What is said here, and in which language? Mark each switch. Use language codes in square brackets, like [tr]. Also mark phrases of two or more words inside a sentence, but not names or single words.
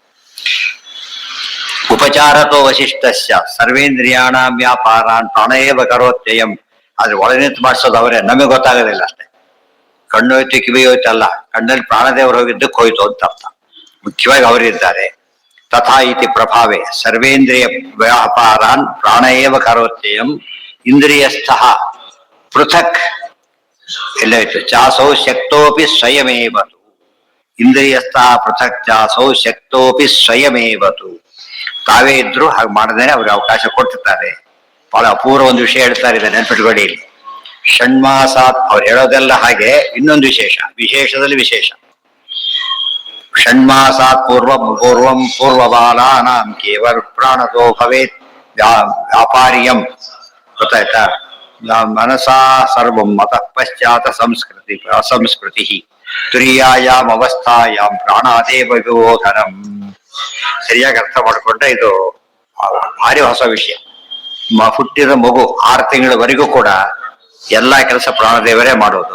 [sa] ಉಪಚಾರತೋ ವಶಿಷ್ಠಸ್ಯ ಸರ್ವೇಂದ್ರಿಯಾಣ ವ್ಯಾಪಾರಾನ್ ಪ್ರಾಣೇವ ಕರೋತ್ಯಯಂ. [kn] ಆದ್ರೆ ಒಳ ನಿಂತು ಮಾಡಿಸೋದು ಅವರೇ, ನಮಗೆ ಗೊತ್ತಾಗೋದಿಲ್ಲ ಅಷ್ಟೇ. ಕಣ್ಣು ಹೋಯ್ತು ಕಿವಿ ಹೋಯ್ತು ಅಲ್ಲ, ಕಣ್ಣಲ್ಲಿ ಪ್ರಾಣದೇವರು ಹೋಗಿದ್ದಕ್ಕೆ ಹೋಯ್ತು ಅಂತ ಅರ್ಥ. ಮುಖ್ಯವಾಗಿ ಅವರಿದ್ದಾರೆ. [sa] ತಥಾ ಇತಿ ಪ್ರಭಾವೇ ಸರ್ವೇಂದ್ರಿಯ ವ್ಯಾಪಾರಾನ್ ಪ್ರಾಣೇವ ಕರೋತ್ಯಯಂ ಇಂದ್ರಿಯಸ್ಥಃ ಪೃಥಕ್ ಎಲ್ಲಾಯ್ತು ಚಾಸೌ ಶಕ್ತೋಪಿ ಸ್ವಯಮೇವತು. ಇಂದ್ರಿಯಸ್ಥಃ ಪೃಥಕ್ ಚಾಸೌ ಶಕ್ತೋಪಿ ಸ್ವಯಮೇವತು. [kn] ತಾವೇ ಇದ್ರು ಹಾಗೆ ಮಾಡದೇನೆ ಅವ್ರಿಗೆ ಅವಕಾಶ ಕೊಟ್ಟಿರ್ತಾರೆ. ಬಹಳ ಅಪೂರ್ವ ಒಂದು ವಿಷಯ ಹೇಳ್ತಾರೆ, ಇದೆ ನೆನ್ಪಿಟ್ಕೊಳ್ಳಿ. ಇಲ್ಲಿ ಷಣ್ಮಾಸಾತ್ ಅವ್ರು ಹೇಳೋದೆಲ್ಲ ಹಾಗೆ. ಇನ್ನೊಂದು ವಿಶೇಷದಲ್ಲಿ ವಿಶೇಷ. [sa] ಷಣ್ಮಾಸಾತ್ ಪೂರ್ವಬಾಲಾನಾಂ ಕೇವಲ ಪ್ರಾಣತೋ ಭವೇತ್ ವ್ಯಾಪಾರ್ಯಂ. [kn] ಗೊತ್ತಾಯ್ತಾ? [sa] ಮನಸಾ ಸರ್ವಂ ಮತಃ ಪಶ್ಚಾತ್ ಅಸಂಸ್ಕೃತಿ ತುರಿಯಾಯಾಮ್ ಅವಸ್ಥಾಯಾಮ್ ಪ್ರಾಣಾದೇವ ವಿಬೋಧನಂ. [kn] ಸರಿಯಾಗಿ ಅರ್ಥ ಮಾಡ್ಕೊಂಡ್ರೆ ಇದು ಭಾರಿ ಹೊಸ ವಿಷಯ. ಹುಟ್ಟಿದ ಮಗು 6 ತಿಂಗಳವರೆಗೂ ಕೂಡ ಎಲ್ಲಾ ಕೆಲಸ ಪ್ರಾಣದೇವರೇ ಮಾಡೋದು.